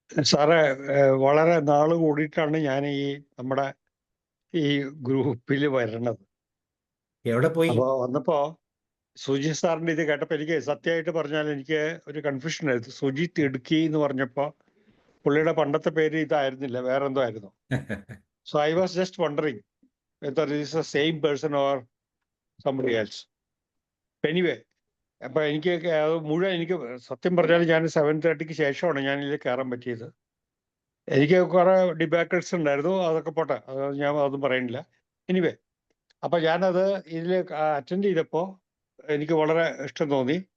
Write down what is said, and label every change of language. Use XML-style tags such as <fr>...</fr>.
<ml>സാറേ, വളരെ നാള് കൂടിയിട്ടാണ് ഞാൻ നമ്മുടെ ഈ ഗ്രൂപ്പിൽ വരണത്. എവിടെ പോയി? അപ്പോൾ വന്നപ്പോ സുജിത് സാറിന്റെ ഇത് കേട്ടപ്പോൾ എനിക്ക് സത്യമായിട്ട് പറഞ്ഞാൽ എനിക്ക് ഒരു കൺഫ്യൂഷൻ ആയിരുന്നു. സുജിത്ത് ഇടുക്കി എന്ന് പറഞ്ഞപ്പോ പുള്ളിയുടെ പണ്ടത്തെ പേര് ഇതായിരുന്നില്ല, വേറെ എന്തോ ആയിരുന്നു.</ml> <en>So I was just wondering whether it is the same person or somebody else.</en> <ml>Anyway, അപ്പൊ എനിക്ക് മുഴുവൻ, എനിക്ക് സത്യം പറഞ്ഞാൽ ഞാൻ 7:30 ശേഷമാണ് ഞാൻ ഇതിൽ കയറാൻ പറ്റിയത്. എനിക്ക് കുറെ ഡിബാക്കിൾസ് ഉണ്ടായിരുന്നു, അതൊക്കെ പോട്ടെ, ഞാൻ അതൊന്നും പറയുന്നില്ല. എനിവേ, അപ്പൊ ഞാനത് ഇതിൽ അറ്റൻഡ് ചെയ്തപ്പോൾ എനിക്ക് വളരെ ഇഷ്ടം തോന്നി.</ml>